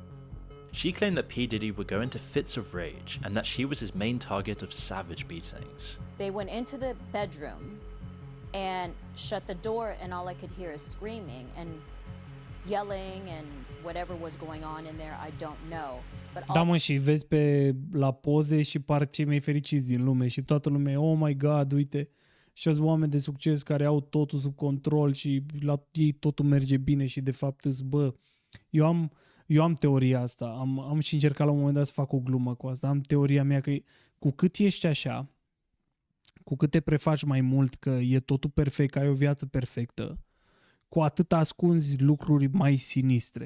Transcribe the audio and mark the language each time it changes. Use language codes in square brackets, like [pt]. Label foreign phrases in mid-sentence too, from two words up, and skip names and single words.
[en] She claimed that P. Diddy would go into fits of rage and that she was his main target of savage beatings. They went into the bedroom and shut the door, and all I could hear is screaming and yelling and whatever was going on in there, I don't know. But [ro] Da, mă, și vezi la poze și par cei mai fericiți din lume și toată lumea, [en] oh my god, [ro] uite, și azi oameni de succes care au totul sub control și la ei totul merge bine și de fapt îți, bă, eu am teoria asta, am și încercat la un moment dat să fac o glumă cu asta, am teoria mea că cu cât ești așa, cu cât te prefaci mai mult că e totul perfect, că ai o viață perfectă, cu atât ascunzi lucruri mai sinistre.